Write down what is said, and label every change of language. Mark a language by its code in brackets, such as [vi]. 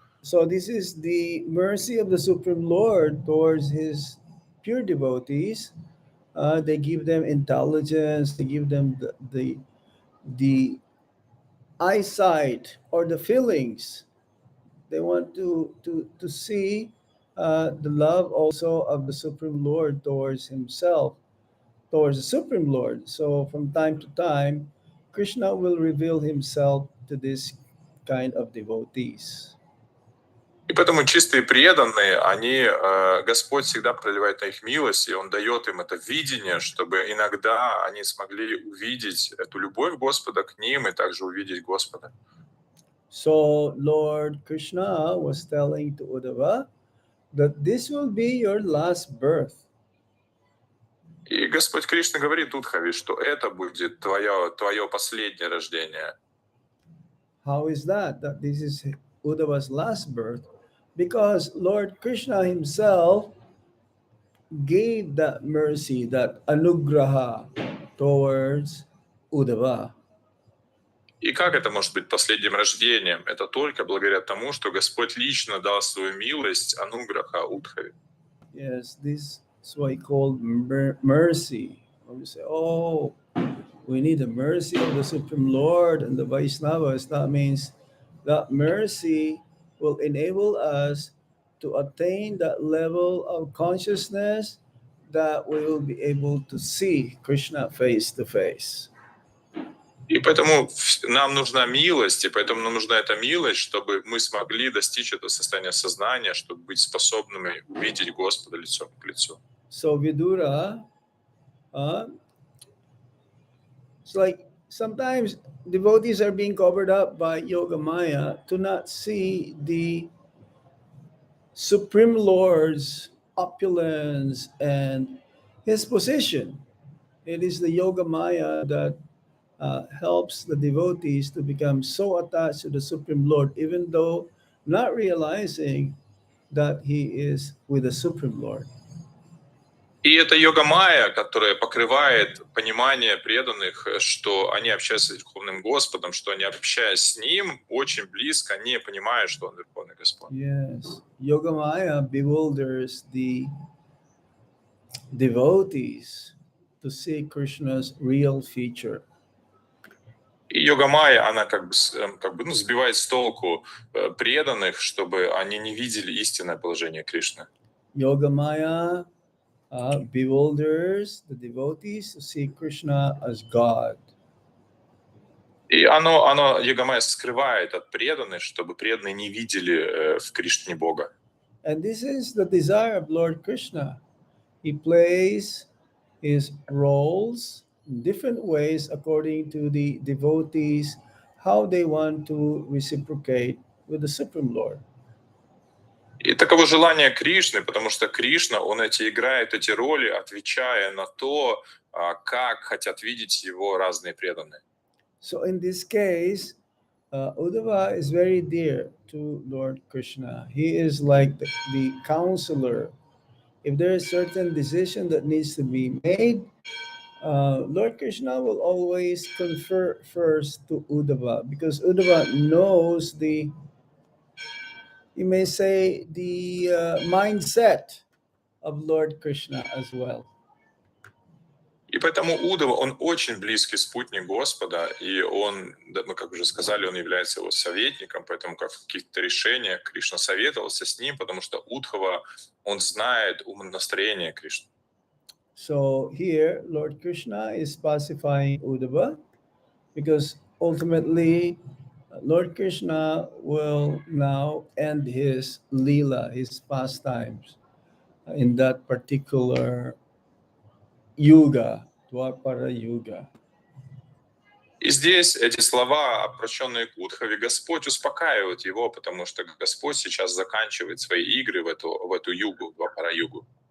[en] So this is the mercy of the Supreme Lord towards his pure devotees. They give them intelligence, they give them the eyesight or the feelings. They want to see the love also of the Supreme Lord towards himself, towards the Supreme Lord. So from time to time, Krishna will reveal himself to this kind of devotees. [ru] И поэтому чистые преданные, Господь всегда проливает на их милость, и Он дает им это видение, чтобы иногда они смогли увидеть эту любовь Господа к ним и также увидеть Господа. [en] So Lord Krishna was telling to Uddhava that this will be your last birth. [ru] И Господь Кришна говорит Удхаве, что это будет твое последнее рождение. [en] How is that? That this is Uddhava's last birth? Because Lord Krishna himself gave that mercy, that anugraha towards Uddhava. [ru] И как это может быть последним рождением? Это только благодаря тому, что Господь лично дал свою милость Ануграха Удхаве. [en] Yes, this is what he called mercy. When we say, oh, we need the mercy of the Supreme Lord and the Vaishnavas, that means that mercy will enable us to attain that level of consciousness that we will be able to see Krishna face to face. [ru] И поэтому нам нужна милость, и поэтому нам нужна эта милость, чтобы мы смогли достичь этого состояния сознания, чтобы быть способными увидеть Господа лицом к лицу. [en] So Vidura, it's like sometimes devotees are being covered up by Yoga Maya to not see the Supreme Lord's opulence and his position. It is the Yoga Maya that helps the devotees to become so attached to the Supreme Lord, even though not realizing that he is with the Supreme Lord. [ru] И это йога майя, которая покрывает понимание преданных, что они общаются с Верховным Господом, что они, общаясь с Ним, очень близко, не понимают, что Он Верховный Господь. [en] Yes, Yoga Maya bewilders the devotees to see Krishna's real feature. [ru] И йога майя, она как бы сбивает с толку преданных, чтобы они не видели истинное положение Кришны. [en] Yoga Maya bewilders the devotees to see Krishna as God. [ru] И оно йога майя скрывает от преданных, чтобы преданные не видели в Кришне Бога. [en] And this is the desire of Lord Krishna. He plays his roles in different ways according to the devotees, how they want to reciprocate with the Supreme Lord. [ru] И таково желание Кришны, потому что Кришна, он играет эти роли, отвечая на то, как хотят видеть его разные преданные. [en] So in this case, Uddhava is very dear to Lord Krishna. He is like the counselor. If there is certain decision that needs to be made, Lord Krishna will always confer first to Uddhava because Uddhava knows the, you may say, the mindset of Lord Krishna as well. [ru] И поэтому Удава, он очень близкий спутник Господа, и он, мы как уже сказали, он является его советником, поэтому как в каких-то решениях Кришна советовался с ним, потому что Удхава, он знает умонастроение Кришны. [en] So here, Lord Krishna is pacifying Uddhava because ultimately Lord Krishna will now end his lila, his pastimes in that particular yuga, Dwapara yuga. [ru] И здесь эти слова, обращенные к Удхаве, Господь успокаивает его, потому что Господь сейчас заканчивает свои игры в эту югу, Двапара-югу.